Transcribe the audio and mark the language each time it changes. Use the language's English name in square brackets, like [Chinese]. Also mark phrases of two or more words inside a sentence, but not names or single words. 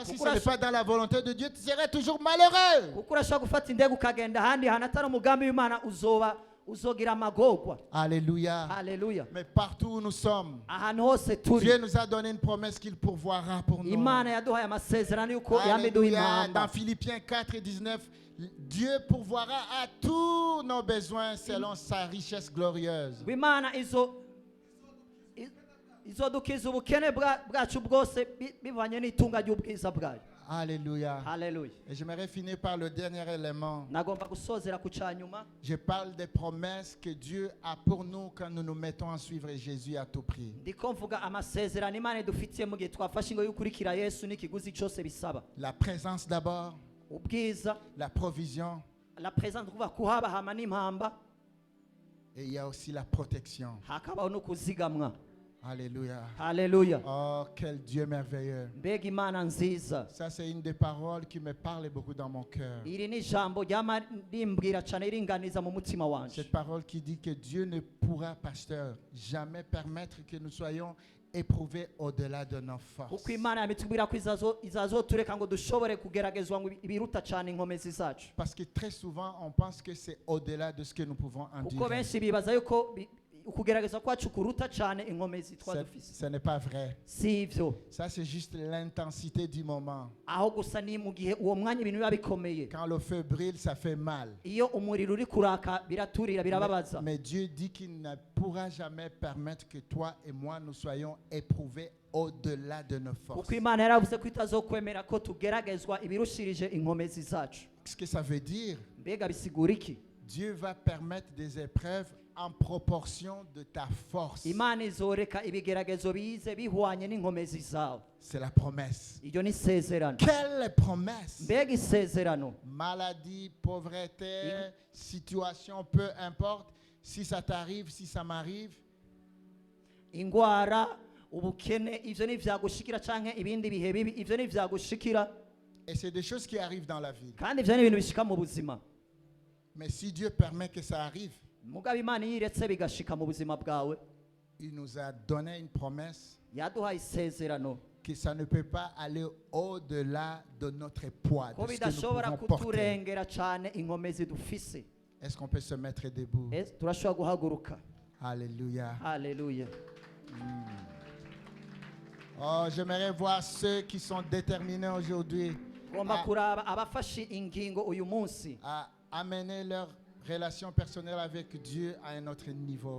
[French] Si ce Pourquoi n'est pas dans la volonté de Dieu, tu serais toujours malheureux. [Rundi] Kuko urashobora gufata indege ukagenda ahandi hantu atari umugambi w'Imana uzogira amagorwa. [French] Alléluia. [Rundi] Haleluya. [French] Mais partout où nous sommes, [Rundi] Ahantu hose turi [French] Dieu nous a donné une promesse qu'il pourvoira pour nous. [Rundi] Imana yaduhaye amasezerano yuko yamiduha [French] Alléluia. [Rundi] impamba. [French] Dans Philippiens 4 et 19, Dieu pourvoira à tous nos besoins selon sa richesse glorieuse. [Rundi] Imana izodukiza ubukene bwacu bwose bivanye n'itunga ry'ubwiza bwayo. [French] Alléluia. [Rundi] Haleluya. [French] Et j'aimerais finir par le dernier élément. [Rundi] Nagomba gusozera ku cyanyuma. [French] Je parle des promesses que Dieu a pour nous quand nous nous mettons à suivre Jésus à tout prix. [Rundi] Ndiko mvuga amasezerano Imana idufitiye mu gihe twafashe ngo yukurikira Yesu n'ikiguzi cyose bisaba. [French] La présence d'abord, [Rundi] Ubwiza, [French] la provision, la présence [Rundi] kuva kuhaba hama n'impamba, [French] et il y a aussi la protection. [Rundi] hakabaho no kuzigamwa. [French] Alléluia. [Rundi] Haleluya. [French] Oh, quel Dieu merveilleux. [Rundi] Mbega Imana nziza. [French] Ça, c'est une des paroles qui me parle beaucoup dans mon cœur. [Rundi] Iri ni ijambo ryama rimbwira cyane ringaniza mu mutima wanje. [French] Cette parole qui dit que Dieu ne pourra, pasteur, jamais permettre que nous soyons éprouvés au-delà de nos forces. [Rundi] Kuko Imana yamitubwira ko izazotureka ngo dushobore kugeragezwa ngo ibiruta cyane inkomezi zacu. [French] Parce que très souvent, on pense que c'est au-delà de ce que nous pouvons [Rundi] Kuko [French] endurer. [Rundi] benshi bibaza yuko ukugerageza kwacu kuruta cyane inkomezi twadufise. [French] Ce n'est pas vrai. [Rundi] Si ivyo. [French] Ça, c'est juste l'intensité du moment. [Rundi] Aho gusa ni mu gihe uwo mwanya ibintu biba bikomeye. [French] Quand le feu brille, ça fait mal. [Rundi] Iyo umuriro uri kuraka biraturira birababaza. [French] Mais Dieu dit qu'il ne pourra jamais permettre que toi et moi nous soyons éprouvés au-delà de nos forces. [Rundi] Kuko Imana yaravuze ko itazokwemera ko tugeragezwa ibirushirije inkomezi zacu. [French] Ce que ça veut dire, [Rundi] Mbega bisigura iki? [French] Dieu va permettre des épreuves en proportion de ta force. [Rundi] Imana izoreka ibigeragezo bize bihwanye n'inkomezi zawe. [French] C'est la promesse. [Rundi] Iryo ni isezerano. [French] Quelle promesse! [Rundi] Mbega isezerano. [French] Maladie, pauvreté, situation, peu importe. Si ça t'arrive, si ça m'arrive, [Rundi] Ingwara, ubukene, ivyo ni vyagushikira canke ibindi bihe bibi, ivyo ni vyagushikira. [French] et c'est des choses qui arrivent dans la vie. [Rundi] Kandi ivyo ni ibintu bishika mu buzima. [French] Mais si Dieu permet que ça arrive, [Rundi] Mugabo Imana yiretse bigashika mu buzima bwawe. [French] il nous a donné une promesse [Rundi] Yaduhaye isezerano. [French] que ça ne peut pas aller au-delà de notre poids, [Rundi] Ko [French] de ce que nous [Rundi] bidashobora [French] pouvons porter. [Rundi] kuturengera cane inkomezi dufise. [French] Est-ce qu'on peut se mettre debout? [Rundi] Turashobora guhaguruka. [French] Alléluia. [Rundi] Haleluya. [French] Oh, j'aimerais voir ceux qui sont déterminés aujourd'hui [Rundi] Ngomba kuraba abafashe ingingo uyu munsi. [French] à amener leur relation personnelle avec Dieu à un autre niveau.